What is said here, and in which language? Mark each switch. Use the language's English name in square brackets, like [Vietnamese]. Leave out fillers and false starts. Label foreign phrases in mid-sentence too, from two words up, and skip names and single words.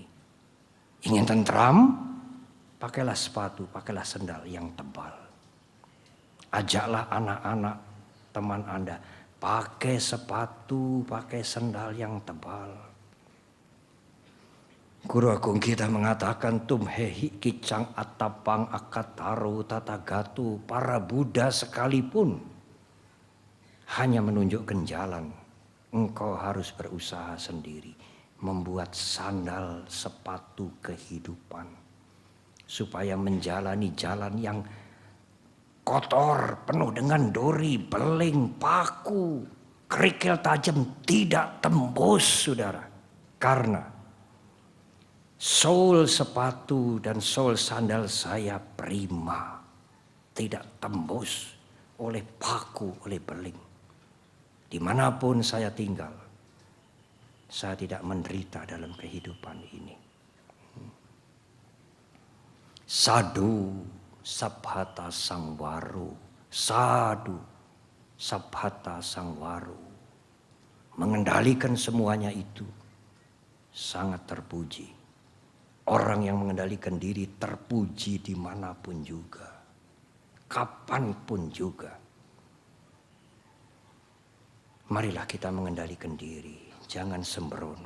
[Indonesian] Ingin tentram? Pakailah sepatu, pakailah sendal yang tebal. Ajaklah anak-anak teman Anda pakai sepatu, pakai sendal yang tebal. Guru Agung kita mengatakan [Pali] tumhehi kicang atapang akataru tatagatu. [Indonesian] Para Buddha sekalipun hanya menunjukkan jalan. Engkau harus berusaha sendiri membuat sandal sepatu kehidupan supaya menjalani jalan yang kotor, penuh dengan duri, beling, paku, kerikil tajam tidak tembus, saudara. Karena sol sepatu dan sol sandal saya prima, tidak tembus oleh paku, oleh beling. Dimanapun saya tinggal, saya tidak menderita dalam kehidupan ini. [Pali] Sadu sabhata sangwaru, sadu sabhata sangwaru. [Indonesian] Mengendalikan semuanya itu sangat terpuji. Orang yang mengendalikan diri terpuji dimanapun juga, kapanpun juga. Marilah kita mengendalikan diri, jangan sembrono.